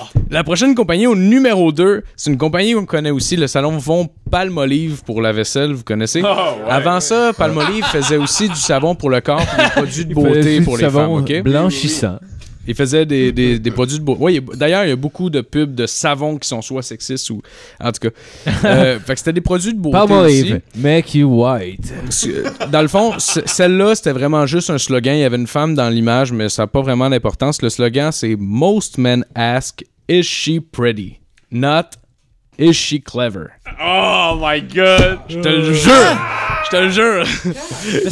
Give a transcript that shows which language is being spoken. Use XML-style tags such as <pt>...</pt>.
<fr>La prochaine compagnie au numéro 2, c'est une compagnie qu'on connaît aussi, le salon Von Palmolive pour la vaisselle, vous connaissez? Ouais. Avant ça, Palmolive faisait aussi du savon pour le corps et des produits de beauté pour les femmes, ok? Blanchissant. Il faisait des produits de beauté. Oui, d'ailleurs, il y a beaucoup de pubs de savon qui sont soit sexistes ou... En tout cas. Fait que c'était des produits de beauté aussi.</fr> <en>Palmolive, make you white.</en> <fr>Dans le fond, celle-là, c'était vraiment juste un slogan. Il y avait une femme dans l'image, mais ça n'a pas vraiment d'importance. Le slogan, c'est «</fr> <en>Most men ask, is she pretty? Not, is she clever? » Oh my god.</en> <fr>Je te le jure! Je te le jure!</fr>